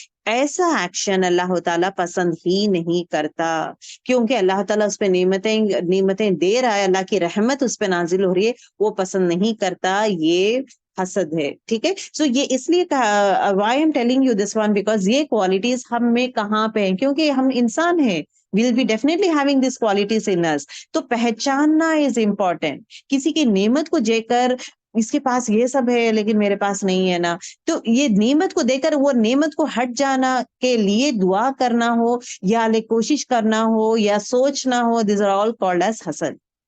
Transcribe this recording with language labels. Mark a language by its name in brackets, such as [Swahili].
[Urdu] ایسا ایکشن اللہ تعالیٰ پسند ہی نہیں کرتا, کیونکہ اللہ تعالیٰ اس پہ نعمتیں دے رہا ہے, اللہ کی رحمت اس پہ نازل ہو رہی ہے, وہ پسند نہیں کرتا. یہ حسد ہے. ٹھیک ہے, سو یہ اس لیے [English] why I'm telling you this one, because [Urdu] یہ کوالٹیز ہم میں کہاں پہ ہیں, کیونکہ ہم انسان ہیں. [English] we'll be definitely having these qualities in us. [Urdu] تو پہچاننا [English] is important. [Urdu] کسی کی نعمت کو دے کر اس کے پاس یہ سب ہے لیکن میرے پاس نہیں ہے نا, تو یہ نعمت کو دے کر وہ نعمت کو ہٹ جانا کے لیے دعا کرنا ہو یا کوشش کرنا ہو یا سوچنا ہو, [English] these are all called as [Urdu] حسد.